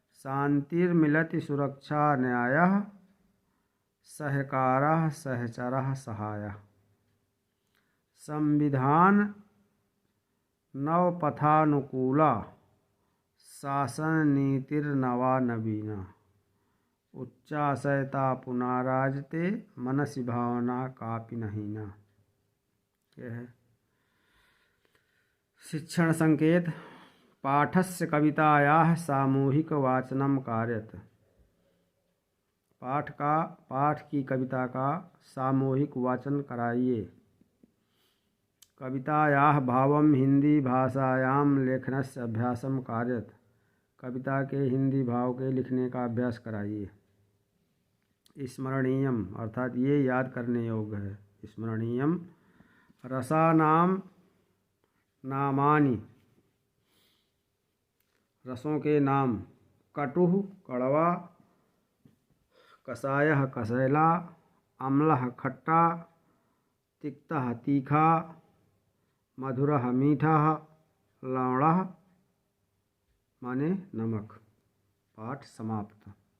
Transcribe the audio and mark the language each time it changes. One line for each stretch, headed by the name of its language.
Sanskrit: शांतिर्मिलति सुरक्षा न्यायः, सहकारः सहचरः सहायः। संविधान नवपथानुकूला, शासन नीतिर्नवा नवीना। उच्चाशयता पुनाराजते, मनसि भावना कापि नहीना।
Hindi: यह है शिक्षण संकेत।
Sanskrit: पाठस्य कवितायाः सामूहिक वाचनम कार्यत,
Hindi: पाठ की कविता का सामूहिक वाचन कराइए।
Sanskrit: कवितायाः भावम हिंदी भाषायां लेखनस्य अभ्यासम कार्यत,
Hindi: कविता के हिंदी भाव के लिखने का अभ्यास कराइए। स्मरणीयम अर्थात ये याद करने योग्य है।
Sanskrit: स्मरणीयम रसानाम नामानि,
Hindi: रसों के नाम। कटुः कड़वा, कषायः कसैला, अम्लः खट्टा, तिक्तः तीखा, मधुरः मीठा, लवणः माने नमक। पाठ समाप्त।